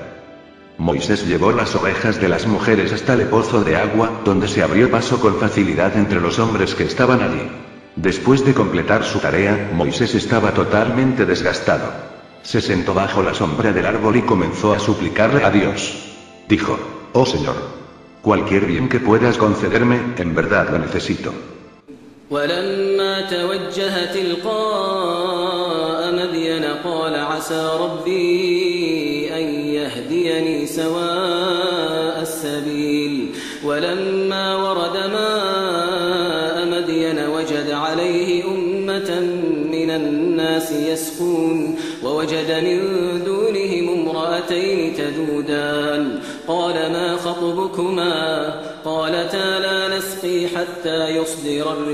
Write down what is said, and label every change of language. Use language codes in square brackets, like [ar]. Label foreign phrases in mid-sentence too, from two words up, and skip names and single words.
[es] Moisés llevó las ovejas de las mujeres hasta el pozo de agua, donde se abrió paso con facilidad entre los hombres que estaban allí. Después de completar su tarea, Moisés estaba totalmente desgastado. Se sentó bajo la sombra del árbol y comenzó a suplicarle a Dios. Dijo: «Oh Señor, cualquier bien que puedas concederme, en verdad lo necesito». [ar] ولما توجه تلقاء مدين قال عسى ربي أن يهديني سواء السبيل ولما ورد ماء مدين وجد عليه أمة من الناس يسقون ووجد من دونهم امرأتين تذودان قال ما خطبكما قالتا لا نسقي حتى يصدر